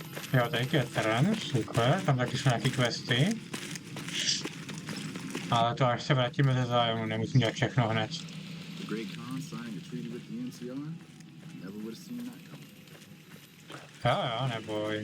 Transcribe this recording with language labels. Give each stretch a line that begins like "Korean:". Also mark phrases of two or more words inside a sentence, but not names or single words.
Czech: Jo, tady je terén, super, tam taky jsou nějaký questy. Ale to až se vrátíme ze Zionu, nemusím dělat všechno hned.
English: The Great Khan signed a treaty with the NCR? Never would have seen that coming.
Czech: Jo, neboj.